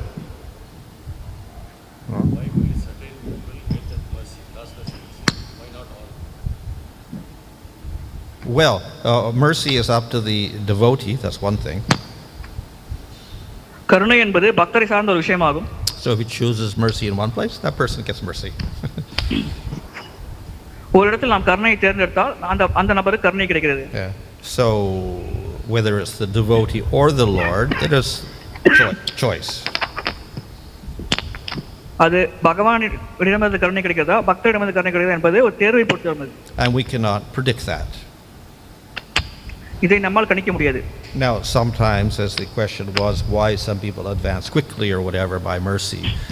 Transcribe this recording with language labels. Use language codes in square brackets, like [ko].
[en] Why only certain people get that mercy? That's the question. Why not all? Well, mercy is up to the devotee. That's one thing. [ta] கருணை என்பது பக்தரை சார்ந்த ஒரு விஷயமாகும். [en] So if he chooses mercy in one place, that person gets mercy. [ta] ஒரு இடத்தில் நாம் கருணையை தேர்ந்தெடுத்தால் அந்த நபருக்கு கருணை கிடைக்கிறது. [en] So whether it's the devotee or the Lord, it is choice. [ta] அது பகவானிடமிருந்து கருணை கிடைக்கிறதா பக்தரிடமிருந்து கருணை கிடைக்கிறதா என்பது ஒரு தேர்வை பொறுத்தது. [en] And we cannot predict that. [ta] இதை நம்மால் கணிக்க முடியாது. [en] Now sometimes, as the question was, why some people advance quickly or whatever by mercy.